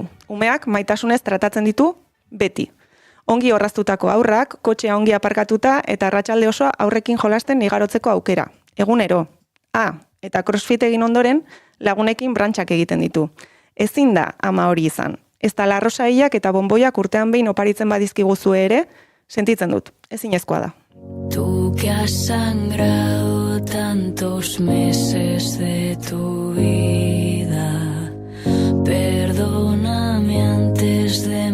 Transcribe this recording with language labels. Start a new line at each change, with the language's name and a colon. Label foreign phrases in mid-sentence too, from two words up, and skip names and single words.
Basque: Umeak maitasunez tratatzen ditu beti. Ongi orraztutako aurrak, kotxea ongi aparkatuta eta arratsalde osoa aurrekin jolasten igarotzeko aukera. Egunero. Eta crossfit egin ondoren lagunekin brantxak egiten ditu. Ezin da ama hori izan. Ez da larrosaiak eta bonboiak urtean behin oparitzen badizkiguzu ere, sentitzen dut. Ezinezkoa da.
Spanish: Tú que has sangrado tantos meses de tu vida, perdóname antes